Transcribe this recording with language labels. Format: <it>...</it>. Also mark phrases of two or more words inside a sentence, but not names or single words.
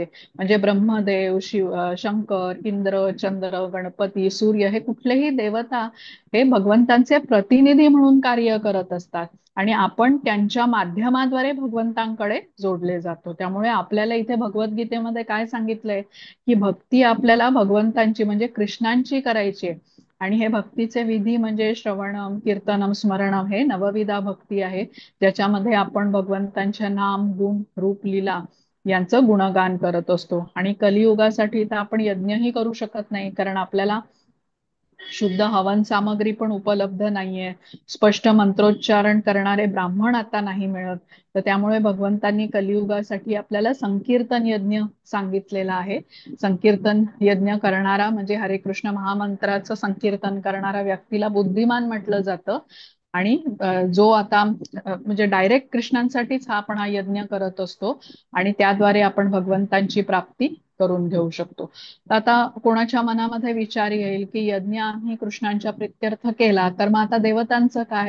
<mr>म्हणजे ब्रह्मदेव, शंकर, इंद्र, चंद्र, गणपती, सूर्य हे कुठलेही देवता हे भगवंतांचे प्रतिनिधी म्हणून कार्य करत असतात आणि आपण त्यांच्या माध्यमाद्वारे भगवंतांकडे जोडले जातो. त्यामुळे आपल्याला इथे भगवद्गीतेमध्ये काय सांगितलंय की भक्ती आपल्याला भगवंतांची म्हणजे कृष्णांची करायची आहे. आणि हे भक्तीचे विधी म्हणजे</mr> <sa>श्रवणम, कीर्तनम, स्मरणम</sa> <mr>हे नवविधा भक्ती आहे, ज्याच्यामध्ये आपण भगवंतांच्या नाम, गुण, रूप, लीला यांचं गुणगान करत असतो. आणि कलियुगासाठी तर आपण यज्ञही करू शकत नाही, कारण आपल्याला शुद्ध हवन सामग्री पण उपलब्ध नाहीये, स्पष्ट मंत्रोच्चारण करणारे ब्राह्मण आता नाही मिळत. तर त्यामुळे भगवंतांनी कलियुगासाठी आपल्याला संकीर्तन यज्ञ सांगितलेला आहे. संकीर्तन यज्ञ करणारा म्हणजे हरे कृष्ण महामंत्राचं संकीर्तन करणारा व्यक्तीला बुद्धिमान म्हटलं जातं. आणि जो आता म्हणजे डायरेक्ट कृष्णांसाठीच आपण हा यज्ञ करत असतो आणि त्याद्वारे आपण भगवंतांची प्राप्ती करून घेऊ शकतो. तर आता कोणाच्या मनामध्ये विचार येईल की यज्ञ आम्ही कृष्णांच्या प्रित्यर्थ केला, तर मग आता देवतांचं काय?</mr>